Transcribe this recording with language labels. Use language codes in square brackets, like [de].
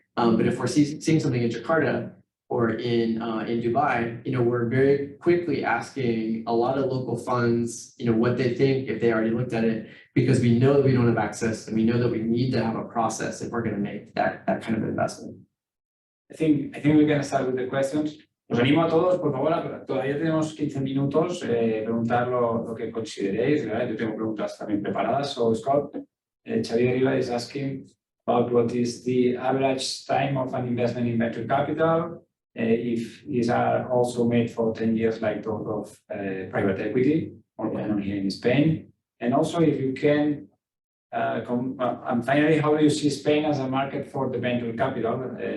[en] But if we're seeing something in Jakarta, or in Dubai, we're very quickly asking a lot of local funds, what they think, if they already looked at it, because we know that we don't have access, and we know that we need to have a process if we're going to make that kind of investment. I think we can start with the questions. [es] Os animo a todos, por favor, todavía tenemos 15 minutos, preguntar lo que consideréis. ¿Verdad? Yo tengo preguntas también preparadas. [en] So Scott, Xavier Riva is asking, about what is the average time of an investment in venture capital, if these are also made for 10 years like those of private equity or common here in Spain. And also if you can, and finally, how do you see Spain as a market for the venture capital?